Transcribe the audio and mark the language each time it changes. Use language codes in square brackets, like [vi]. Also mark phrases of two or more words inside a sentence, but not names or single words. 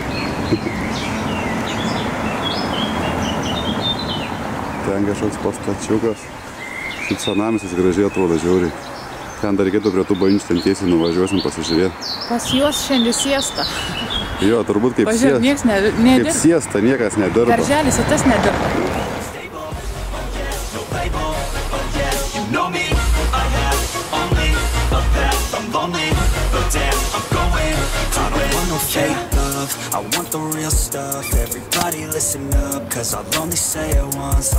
[lt] Ten kažkoks pastačiukas. Šiaip senamiestis gražiai atrodo žiauriai. Ten dar reikėtų prie tų bažnyčių, ten tiesiai nuvažiuosim pasižiūrėti. Pas juos šiandien siesta. Jo, turbūt kaip Pažiūrėk, nieks nedirba. Kaip siesta, niekas nedirba. Darželis ir tas nedirba. [en] I want the real stuff, everybody listen up, cause I'll only say it once.